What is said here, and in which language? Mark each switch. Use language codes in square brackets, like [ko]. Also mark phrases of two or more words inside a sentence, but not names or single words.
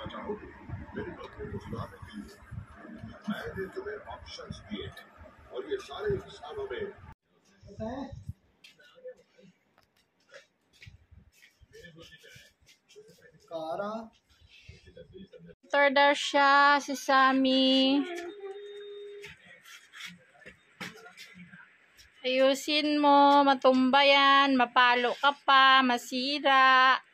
[hi] मेडिकल को सुधारने के लिए मैंने तुम्हें ऑप्शंस दिए हैं और ये सारे इंसानों में [tl] Motor daw siya, si Sammy. Ayusin mo, matumba yan, mapalo ka pa, masira.